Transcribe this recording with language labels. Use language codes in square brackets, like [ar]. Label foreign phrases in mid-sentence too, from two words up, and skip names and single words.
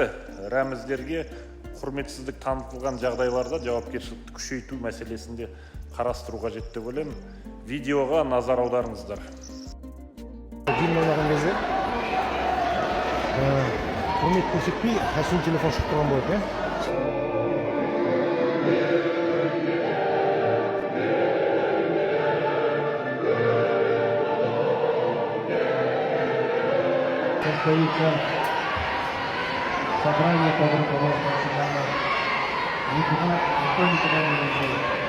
[kk] Рәміздерге құрметсіздік танытылған жағдайларда жауапкершілікті күшейту мәселесінде қарастыру қажет деп ойлаймын. Видеоға назар аударыңыздар. Гимн ойнаған кезде құрмет көрсетпей кәсіби телефон шығып тұрған болады, [ru] Состоится собрание под руководством Сигана. Никто никуда не уезжает.